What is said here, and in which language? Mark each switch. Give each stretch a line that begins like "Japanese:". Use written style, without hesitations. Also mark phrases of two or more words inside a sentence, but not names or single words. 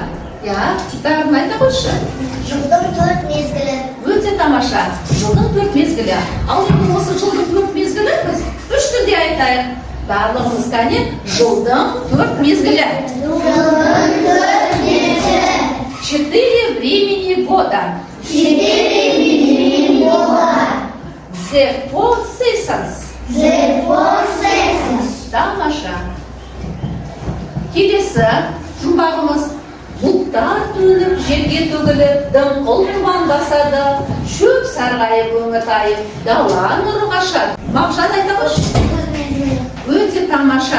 Kazakh: Бәрін айта қойшы. Жылдың 4 мезгілі. Өте тамаша. Жылдың 4 мезгілі. Ал енді осы жылдың 4 мезгілі біз 3 тілде айтайық. Барлығымыз кәне жылдың 4 мезгілі. Жылдың 4 мезгілі.
Russian: 4 времени года. 4 времени года.
English: The four seasons. The four seasons.
Kazakh: Тамаша. Келесі жұмбағымыз бұлттар төніп, жерге төгіліп, дымқыл тұман басады, шөп сарғайып өңітайып, дала нұры қашады. Мағжан айта қойшы. Өте тамаша.